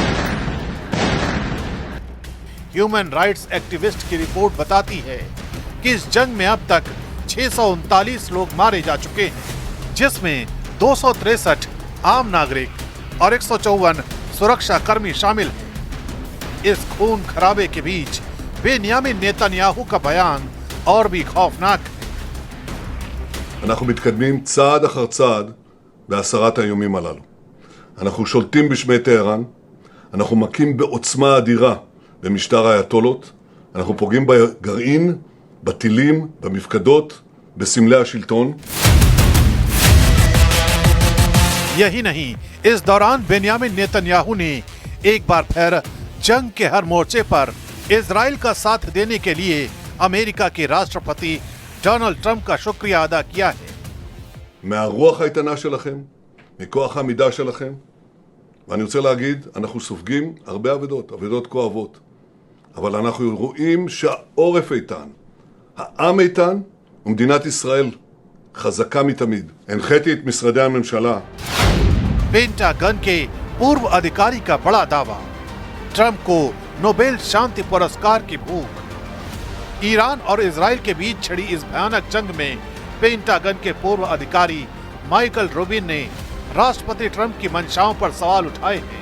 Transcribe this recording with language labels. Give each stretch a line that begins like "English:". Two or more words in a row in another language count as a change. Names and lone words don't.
English: human rights activist
Hindi: की रिपोर्ट बताती है कि इस जंग में अब तक 639 लोग मारे जा चुके हैं, जिसमें 263 आम नागरिक और 154 सुरक्षा कर्मी शामिल हैं। इस खून खराबे के बीच बेन्यामिन नेतन्याहू का बयान और भी खौफनाक है।
Hebrew: אנחנו מתקדמים צעד אחר צעד בהסרת האיומים הללו. אנחנו שולטים בשמי טהרן, אנחנו מכים בעוצמה אדירה במשטר האייתולות, אנחנו פוגעים בגרעין, בטילים, במפקדות, בסמלי השלטון.
Hindi: यही नहीं, इस दौरान बेन्यामिन नेतन्याहू ने एक बार फिर जंग के हर मोर्चे पर इजराइल का साथ देने के लिए अमेरिका के राष्ट्रपति डोनाल्ड ट्रंप का शुक्रिया अदा किया है।
Hebrew: מהרוח האיתנה שלכם, מכוח העמידה שלכם, ואני רוצה להגיד, אנחנו סופגים הרבה אבדות כואבות, אבל אנחנו רואים שהעורף איתן, העם איתן, ומדינת ישראל חזקה מתמיד. הנחיתי את משרדי הממשלה.
Hindi: पेंटागन के पूर्व अधिकारी का बड़ा दावा, ट्रंप को नोबेल शांति पुरस्कार की भूख। ईरान और इजराइल के बीच छिड़ी इस भयानक जंग में पेंटागन के पूर्व अधिकारी माइकल रूबिन ने राष्ट्रपति ट्रंप की मंशाओं पर सवाल उठाए हैं।